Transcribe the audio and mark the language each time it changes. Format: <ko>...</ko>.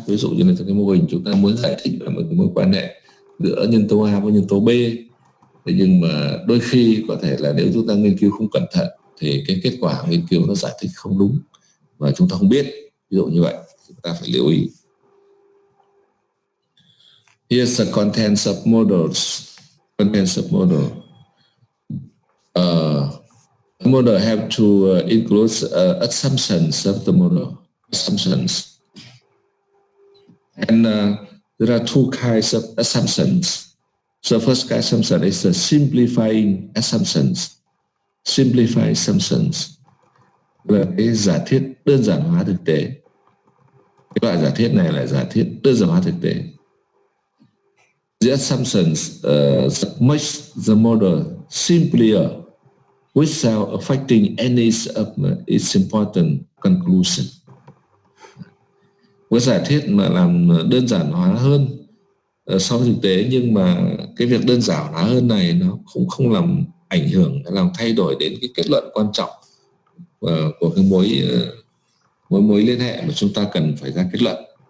<vi>Ví dụ như là cái mô hình chúng ta muốn giải thích về một cái mối quan hệ giữa nhân tố A với nhân tố B, thế nhưng mà đôi khi có thể là nếu chúng ta nghiên cứu không cẩn thận thì cái kết quả nghiên cứu nó giải thích không đúng và chúng ta không biết. Ví dụ như vậy, chúng ta phải lưu ý.</vi> <en>Here's the contents of models. Contents of model. The model have to include assumptions of the model. Assumptions. And there are two kinds of assumptions. So first kind assumption is the simplifying assumptions. Simplify assumptions</en> <vi>là cái giả thiết đơn giản hóa thực tế. Cái loại giả thiết này là giả thiết đơn giản hóa thực tế.</vi> <en>The assumptions that make the model simpler without affecting any of its important conclusion.</en> <vi>Cái giả thiết mà làm đơn giản hóa hơn so với thực tế, nhưng mà cái việc đơn giản hóa hơn này nó cũng không làm ảnh hưởng, làm thay đổi đến cái kết luận quan trọng của cái mối liên hệ mà chúng ta cần phải ra kết luận.</vi>